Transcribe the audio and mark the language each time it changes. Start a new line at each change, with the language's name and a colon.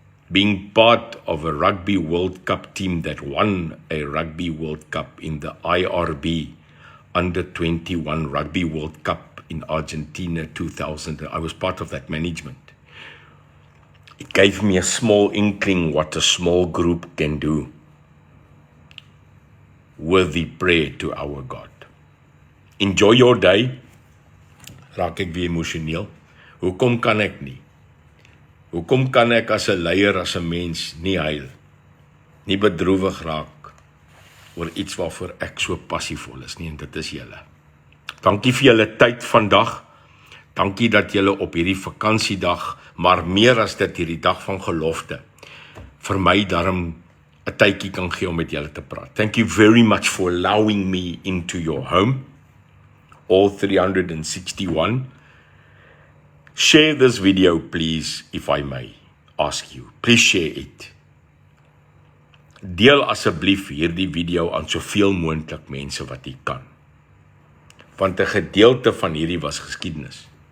English: Being part of a Rugby World Cup team that won a Rugby World Cup in the IRB Under 21 Rugby World Cup in Argentina 2000. I was part of that management. It gave me a small inkling what a small group can do. Worthy prayer to our God. Enjoy your day.
Afrikaans: raak ek weer emosioneel. Hoekom kan ek nie? Hoekom kan ek as 'n leier, as 'n mens nie huil, nie bedroewig raak oor iets waarvoor ek so passievol is nie, en dit is julle. Dankie vir julle tyd vandag. Dankie dat julle op hierdie vakansiedag, maar meer as dit hierdie dag van gelofte, vir my daarom 'n tydjie kan gee om met julle te praat.
English: Thank you very much for allowing me into your home, all 361. Share this video, please, if I may ask you. Please share it.
Afrikaans: Deel asseblief hierdie video aan soveel moontlik mense wat jy kan. Want 'n gedeelte van hierdie was geskiedenis.